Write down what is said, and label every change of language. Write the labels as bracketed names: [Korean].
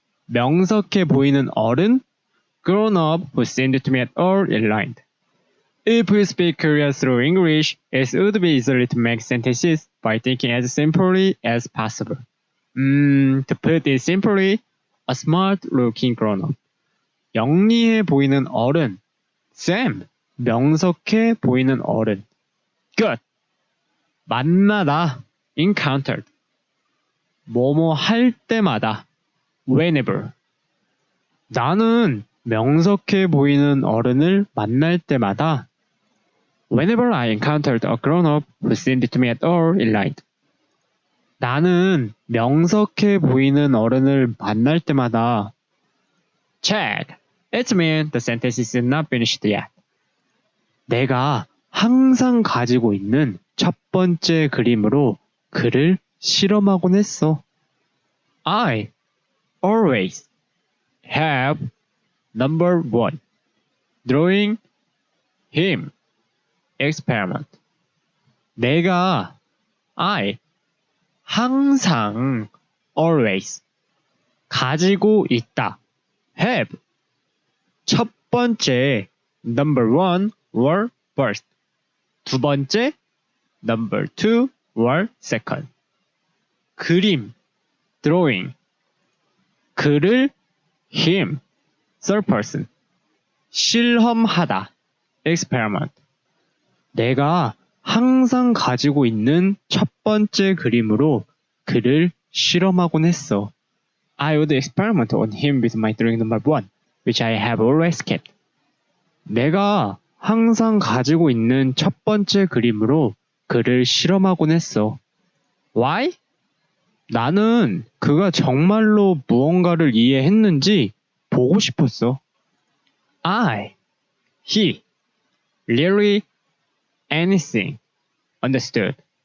[Korean] 명석해 보이는 어른, [English] grown up, who seemed to me at all enlightened. If we speak Korea through English, it would be easy to make sentences by thinking as simply as possible. To put it simply, a smart-looking grown-up. [Korean] 영리해 보이는 어른. Sam, 명석해 보이는 어른. [English] Good. [Korean] 만나다. [English] Encountered. [Korean] 뭐뭐 할 때마다. [English] Whenever. [Korean] 나는 명석해 보이는 어른을 만날 때마다 [English] Whenever I encountered a grown-up who seemed to me at all enlightened. [Korean] 나는 명석해 보이는 어른을 만날 때마다 [English] Check. It means the sentence is not finished yet. [Korean] 내가 항상 가지고 있는 첫 번째 그림으로 그를 실험하곤 했어. [English] I always have number 1. Drawing him. Experiment. [Korean] 내가 항상 always 가지고 있다. [English] have [Korean] 첫 번째 [English] number 1 were first. [Korean] 두 번째 [English] number 2 were second. [Korean] 그림 [English] drawing [Korean] 그를 [English] him third person. [Korean] 실험하다 experiment. 내가 항상 가지고 있는 첫 번째 그림으로 그를 실험하곤 했어. [English] I would experiment on him with my drawing number 1, which I have always kept. [Korean] 내가 항상 가지고 있는 첫 번째 그림으로 그를 실험하곤 했어. [English] Why? [Korean] 나는 그가 정말로 무언가를 이해했는지 보고 싶었어. [English] He, really anything, understood.